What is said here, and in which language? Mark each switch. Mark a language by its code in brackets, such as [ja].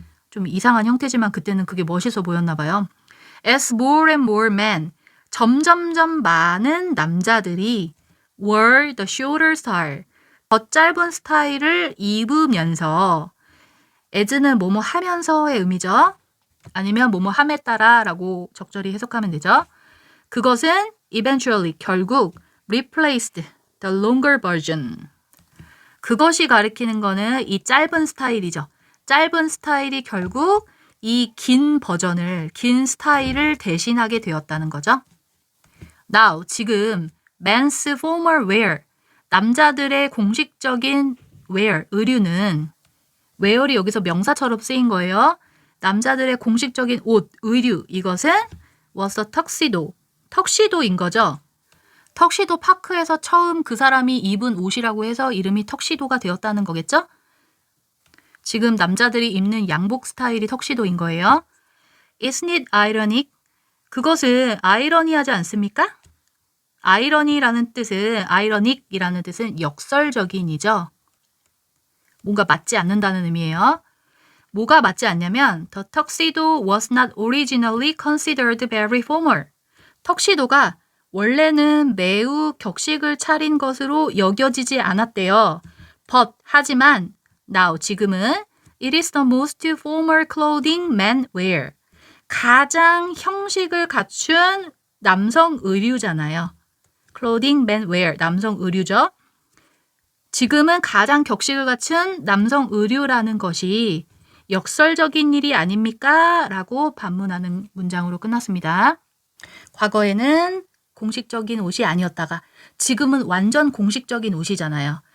[ko] 좀 이상한 형태지만 그때는 그게 멋있어 보였나 봐요. [en] As more and more men, [ko] 점점점 많은 남자들이 [en] were the shorter style, [ko] 더 짧은 스타일을 입으면서 as는 뭐뭐 하면서의 의미죠. 아니면 뭐뭐 함에 따라 라고 적절히 해석하면 되죠. [en] 그것은 eventually, 결국 replaced the longer version. [ko] 그것이 가리키는 거는 이 짧은 스타일이죠. 짧은 스타일이 결국 이 긴 버전을, 긴 스타일을 대신하게 되었다는 거죠. Now, 지금 [en] men's formal wear, [ko] 남자들의 공식적인 wear, 의류는 wear이 여기서 명사처럼 쓰인 거예요. 남자들의 공식적인 옷, 의류, 이것은 [en] was a tuxedo, [ko] 턱시도인 거죠. 턱시도 파크에서 처음 그 사람이 입은 옷이라고 해서 이름이 턱시도가 되었다는 거겠죠? 지금 남자들이 입는 양복 스타일이 턱시도인 거예요. [en] Isn't it ironic? [ko] 그것은 아이러니하지 않습니까? 아이러니라는 뜻은 아이러닉이라는 뜻은 역설적인이죠. 뭔가 맞지 않는다는 의미예요. 뭐가 맞지 않냐면 [en] The tuxedo was not originally considered very formal. [ko] 턱시도가 원래는 매우 격식을 차린 것으로 여겨지지 않았대요. [en] But [ko] 하지만 [en] now [ko] 지금은 [en] It is the most formal clothing men wear. [ko] 가장 형식을 갖춘 남성 의류잖아요. [en] clothing men wear, [ko] 남성 의류죠. 지금은 가장 격식을 갖춘 남성 의류라는 것이 역설적인 일이 아닙니까? 라고 반문하는 문장으로 끝났습니다. 과거에는 공식적인 옷이 아니었다가 지금은 완전 공식적인 옷이잖아요.